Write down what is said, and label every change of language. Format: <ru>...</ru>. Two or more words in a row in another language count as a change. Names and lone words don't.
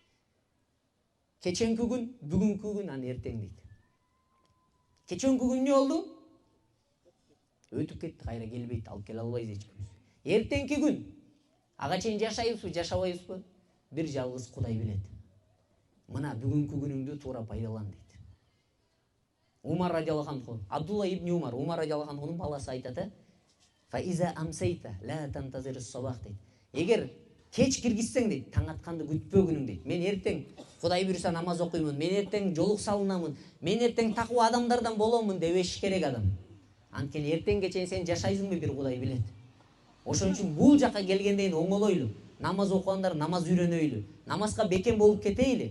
<ky>Кеченки күн, бүгүнкү күн, анан эртең дейт. Кеченки күн эмне болду? Өтүп кетти, кайра келбейт, алып келе албайбыз эч кимибиз. Эртеңки күн, ага чейин жашайбызбы, жашабайбызбы? Бир жалгыз Кудай билет. Мына бүгүнкү күнүңдү туура пайдалан дейт. Умар</ky> <ar>رضي الله عنه,</ar> <ky>Абдулла ибн Умар, Умар</ky> <ar>رضي الله عنه</ar> <ky>баласы айтат:</ky> <ar>"فإذا أمسيت لا تنتظر الصباح"</ar> <ky>дейт. Эгер кеч киргизсең дейт, таң атканды күтпөгүнүң дейт. Мен эртең Кудай буйруса намаз окуймун, мен эртең жолук салынамын, мен эртең таква адамдардан боломун дебеш керек адам. Анткени эртеңге чейин сен жашайсыңбы бир Кудай билет. Ошон үчүн бул жака келгенден кийин оңолойлу. намаз окугандар намаз үйрөнөйлү, намазга бекем болуп кетейли.</ky>